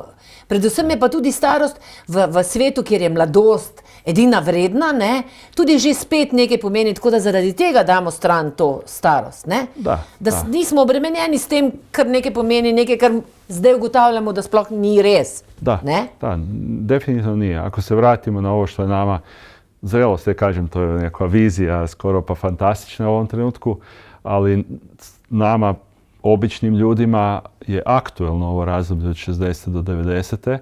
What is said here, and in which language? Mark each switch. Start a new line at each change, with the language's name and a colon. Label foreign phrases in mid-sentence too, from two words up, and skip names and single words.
Slovenian: Predvsem je pa tudi starost v svetu, kjer je mladost edina vredna, ne, tudi že spet nekaj pomeni, tako da zaradi tega damo stran to starost. Ne? Da nismo obremenjeni s tem, kar nekaj pomeni, nekaj, kar zdaj ugotavljamo, da sploh ni res.
Croatian: Da, definitivno nije. Ako se vratimo na ovo što je nama, zrelost, ja kažem, to je neka vizija, skoro pa fantastična u ovom trenutku, ali nama, običnim ljudima, je aktuelno ovo razdoblje od 60. do 90.